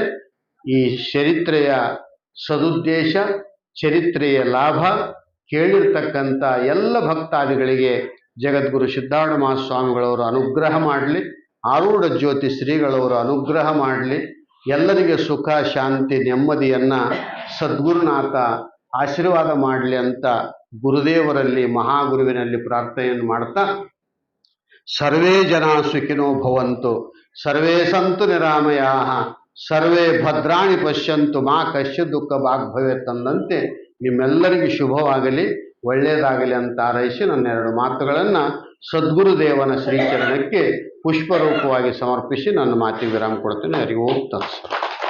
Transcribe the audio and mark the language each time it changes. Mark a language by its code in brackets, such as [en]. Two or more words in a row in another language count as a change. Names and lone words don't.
[kn] ಈ ಚರಿತ್ರೆಯ ಸದುದ್ದೇಶ, ಚರಿತ್ರೆಯ ಲಾಭ ಕೇಳಿರ್ತಕ್ಕಂಥ ಎಲ್ಲ ಭಕ್ತಾದಿಗಳಿಗೆ ಜಗದ್ಗುರು ಸಿದ್ಧಾರೂಢ ಮಹಾಸ್ವಾಮಿಗಳವರು ಅನುಗ್ರಹ ಮಾಡಲಿ, ಆರೂಢ ಜ್ಯೋತಿ ಶ್ರೀಗಳವರು ಅನುಗ್ರಹ ಮಾಡಲಿ. ಎಲ್ಲರಿಗೆ ಸುಖ, ಶಾಂತಿ, ನೆಮ್ಮದಿಯನ್ನ ಸದ್ಗುರುನಾಥ ಆಶೀರ್ವಾದ ಮಾಡಲಿ ಅಂತ ಗುರುದೇವರಲ್ಲಿ, ಮಹಾಗುರುವಿನಲ್ಲಿ ಪ್ರಾರ್ಥನೆಯನ್ನು ಮಾಡ್ತಾ, [sa] ಸರ್ವೇ ಜನ ಸುಖಿನೋ ಭವಂತು, ಸರ್ವೇ ಸಂತು ನಿರಾಮಯಾಃ, ಸರ್ವೇ ಭದ್ರಾಣಿ ಪಶ್ಯಂತು, ಮಾ ಕಶ್ಯ ದುಃಖ ಭಾಗ್ಭವೇತ್ [kn] ಅಂದಂತೆ ನಿಮ್ಮೆಲ್ಲರಿಗೂ ಶುಭವಾಗಲಿ, ಒಳ್ಳೆಯದಾಗಲಿ ಅಂತ ಹಾರೈಸಿ ನನ್ನ 2 ಮಾತುಗಳನ್ನು ಸದ್ಗುರುದೇವನ ಶ್ರೀಚರಣಕ್ಕೆ ಪುಷ್ಪರೂಪವಾಗಿ ಸಮರ್ಪಿಸಿ ನನ್ನ ಮಾತಿಗೆ ವಿರಾಮ ಕೊಡ್ತೇನೆ. [sa] ಹರಿ ಓಂ ತತ್ಸತ್.